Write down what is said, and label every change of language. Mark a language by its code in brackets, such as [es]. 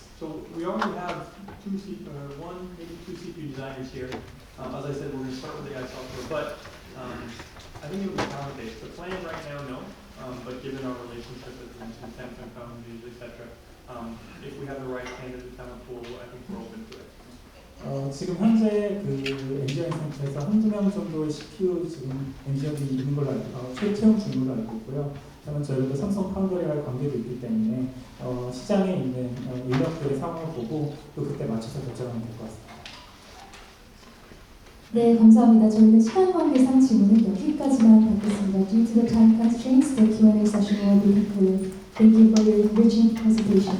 [en] So we already have one, maybe two CPU designers here. As I said, we're going to start with AI software, but I think it would be talent-based. The plan right now, no, but given our relationship with Samsung foundries, etc., if we have the right candidate talent pool, I think we're open to it. [ko] 지금 현재 엔지니어링 센터에서 한두 명 정도의 CPU 지금 엔지니어들이 있는 걸로 채용 중인 걸로 알고 있고요. 그러면 저희도 삼성 파운드리와의 관계도 있기 때문에 시장에 있는 인력들의 상황을 보고 또 그때 맞춰서 결정하면 될 것 같습니다. 네, 감사합니다. 저희는 시간 관계상 질문은 여기까지만 받겠습니다. [en] Due to the time constraints, the Q&A session will be concluded. Thank you for your enriching presentation.